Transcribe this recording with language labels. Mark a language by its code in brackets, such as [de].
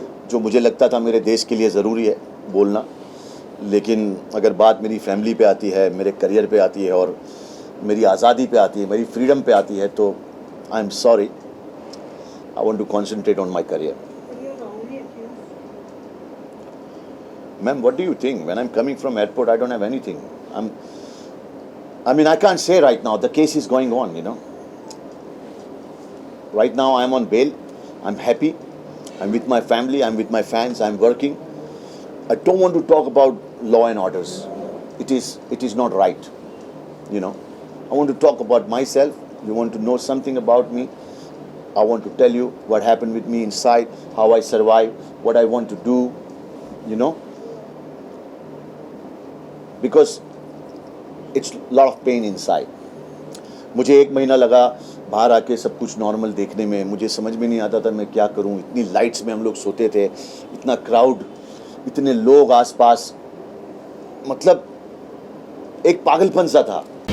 [hi] जो मुझे लगता था मेरे देश के लिए ज़रूरी है बोलना, लेकिन अगर बात मेरी फैमिली पे आती है, मेरे करियर पे आती है, और मेरी आज़ादी पे आती है, मेरी फ्रीडम पे आती है, तो [en] I am sorry, I want to concentrate on my career. Ma'am, what do you think? When I'm coming from airport, I don't have anything. I mean, I can't say right now. The case is going on, you know. Right now, I'm on bail. I'm happy. I'm with my family. I'm with my fans. I'm working. I don't want to talk about law and orders. It is not right, you know. I want to talk about myself. You want to know something about me? I want to tell you what happened with me inside, how I survived, what I want to do, you know. Because it's lot of pain inside. [hi] मुझे 1 महीना लगा बाहर आके सब कुछ normal देखने में। मुझे समझ में नहीं आता था मैं क्या करूं। इतनी लाइट्स में हम लोग सोते थे, इतना क्राउड, इतने लोग आसपास, मतलब एक पागलपन सा था।